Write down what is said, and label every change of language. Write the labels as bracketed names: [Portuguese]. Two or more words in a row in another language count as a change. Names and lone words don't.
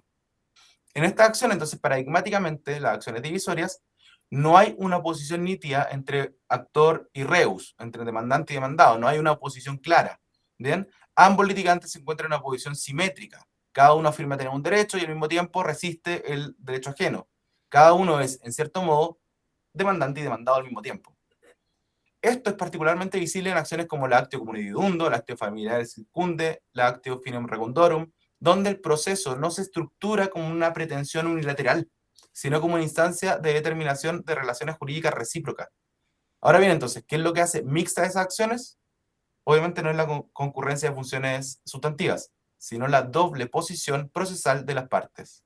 [Spanish] En esta acción, entonces, paradigmáticamente, las acciones divisorias, no hay una oposición nítida entre actor y reus, entre demandante y demandado, no hay una oposición clara. ¿Bien? Ambos litigantes se encuentran en una posición simétrica. Cada uno afirma tener un derecho y al mismo tiempo resiste el derecho ajeno. Cada uno es, en cierto modo, demandante y demandado al mismo tiempo. Esto es particularmente visible en acciones como la [Latin] actio comunitadundo, [Spanish] la [Latin] actio familiare circunde, [Spanish] la [Latin] actio finem recundorum, [Spanish] donde el proceso no se estructura como una pretensión unilateral, sino como una instancia de determinación de relaciones jurídicas recíprocas. Ahora bien, entonces, ¿qué es lo que hace mixta esas acciones? Obviamente no es la concurrencia de funciones sustantivas, sino la doble posición procesal de las partes.